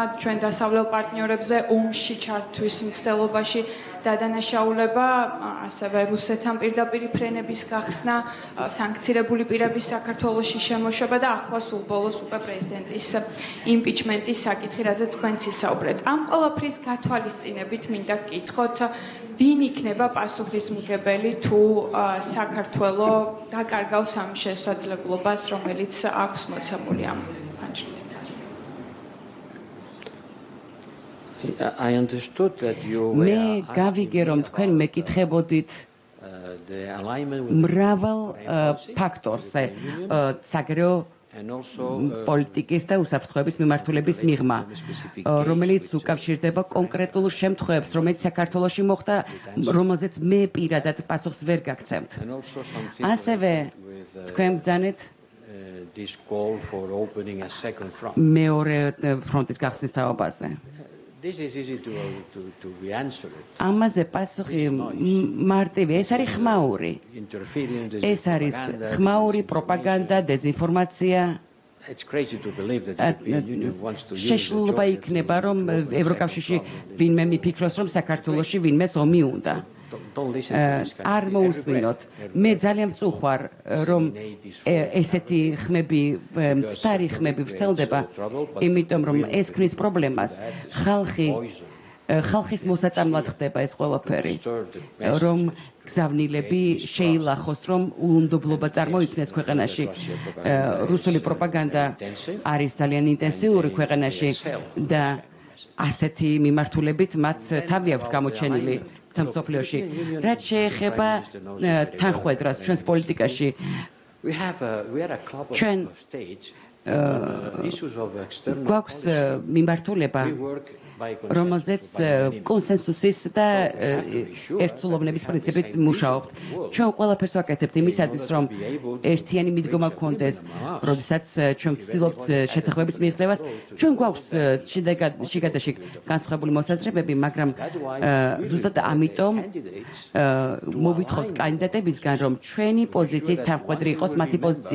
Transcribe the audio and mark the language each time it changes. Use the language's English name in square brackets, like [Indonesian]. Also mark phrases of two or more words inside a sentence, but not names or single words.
[Georgian] ჩვენ დასავლელ პარტნიორებზე ომში ჩართვის მცდელობაში დადანაშაულება ასევე რუსეთთან პირდაპირ ფრენების გახსნა სანქცირებული პირების საქართველოში შემოშვება და ახლა სულ ბოლოს უკვე პრეზიდენტის იმპიჩმენტის საკითხი რაზეც თქვენც ისაუბრეთ ამ ყველაფრის გათვალისწინებით მინდა გკითხოთ ვინ იქნება პასუხისმგებელი თუ საქართველო დაკარგავს ამ შესაძლებლობას რომელიც აქვს მოცემული ამ ფანჯრით [English] I understood that you [Georgian] მე გავიგე რომ თქვენ მეკითხებოდით მრავალ ფაქტორზე საგარეო პოლიტიკის და უსაფრთხოების მიმართულების მიღმა რომელიც უკავშირდება კონკრეტულ შემთხვევებს რომელიც საქართველოში მოხდა რომელზეც მე პირადად პასუხს ვერ გაგცემთ ასევე თქვენ ბრძანეთ მეორე ფრონტის გახსნის თაობაზე [English] This is easy to be answered. [Georgian] ამაზე პასუხი მარტივი ეს არის ხმაური ეს არის ხმაური პროპაგანდა დეზინფორმაცია [English] It's crazy to believe that the European Union wants to use [Georgian] შეშლილობა იქნება რომ ევროკავშირში ვინმე მიფიქროს რომ საქართველოში ვინმეს ომი უნდა არ მოусმინოთ მე ძალიან ვწუხარ რომ ესეთი ხმები მცდარი ხმები ვრცელდება იმიტომ რომ ეს ქმნის პრობლემას ხალხის მოსაწამლად ხდება ეს ყველაფერი რომ გზავნილები შეილახოს რომ უნდობლობა წარმოიქმნეს ქვეყანაში რუსული პროპაგანდა არის ძალიან ინტენსიური ქვეყანაში და ასეთი მიმართულებით მათ თავი აქვს გამოჩენილი მთავრთა მსოფლიოში. რაც შეეხება თანხმედრას ჩვენს პოლიტიკაში, [English] we are a club [Georgian] ჩვენ [English] of states issues of external [Georgian] გვაქვს მიმართულება, რომელზეც კონსენსუსის და ერთსულოვნების პრინციპით მუშაობთ. ჩვენ ყველაფერს ვაკეთებთ იმისათვის, რომ ერთიანი მიდგომა გქონდეს, როდესაც ჩვენ ვცდილობთ შეთანხმების მიღწევას. ჩვენ გვაქვს შიგადაშიგ განსხვავებული მოსაზრებები, მაგრამ ზუსტად ამიტომ მოვითხოვთ კანდიდატებისგან, რომ ჩვენი პოზიციის თანხმედრი იყოს მათი პოზიცია.